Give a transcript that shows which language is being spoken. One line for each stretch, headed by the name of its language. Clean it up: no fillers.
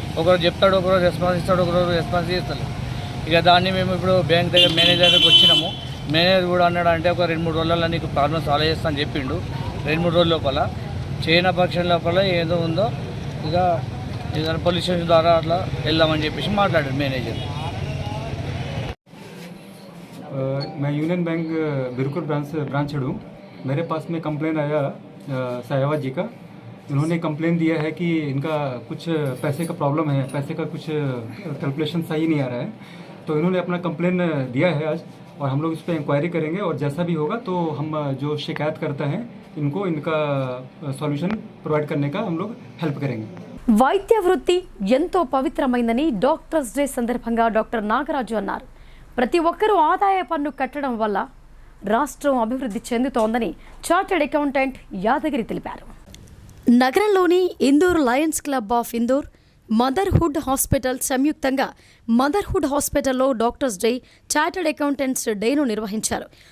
Telugu: ఒకరోజు చెప్తాడు, ఒకరోజు రెస్పాన్స్ ఇస్తాడు, ఒకరోజు రెస్పాన్స్ చేస్తాడు. ఇక దాన్ని మేము ఇప్పుడు బ్యాంక్ దగ్గర మేనేజర్ దగ్గరకు వచ్చినాము. మేనేజర్ కూడా అన్నాడు అంటే ఒక 2-3 రోజుల్లో నీకు ప్రాబ్లమ్ సాల్వ్ చేస్తా అని చెప్పిండు. 2-3 రోజుల లోపల చేయన పక్షం లోపల ఏదో ఉందో ఇక ఏదైనా పోలీస్ స్టేషన్ ద్వారా అట్లా వెళ్దామని చెప్పేసి మాట్లాడాడు మేనేజర్.
Hindi: मैं यूनियन बैंक बिरकुर ब्रांच हूँ. मेरे पास में कंप्लेन आया सायवा जी का. उन्होंने कंप्लेन दिया है कि इनका कुछ पैसे का प्रॉब्लम है, पैसे का कुछ कैलकुलेशन सही नहीं आ रहा है. तो इन्होंने अपना कंप्लेन दिया है आज, और हम लोग इस पर इंक्वायरी करेंगे, और जैसा भी होगा तो हम जो शिकायत करता है इनको इनका सॉल्यूशन प्रोवाइड करने का हम लोग हेल्प करेंगे.
Telugu: వైద్య వృత్తి ఎంతో పవిత్రమైందని డాక్టర్స్ డే సందర్భంగా డాక్టర్ నాగరాజు అన్నారు. ప్రతి ఒక్కరూ ఆదాయ పన్ను కట్టడం వల్ల రాష్ట్రం అభివృద్ధి చెందుతోందని చార్టెడ్ అకౌంటెంట్ యాదగిరి తెలిపారు. నగరంలోని Indur Lions club of Indur, motherhood hospital సంయుక్తంగా మదర్హుడ్ హాస్పిటల్లో డాక్టర్స్ డే, చార్టెడ్ అకౌంటెంట్స్ డేను నిర్వహించారు.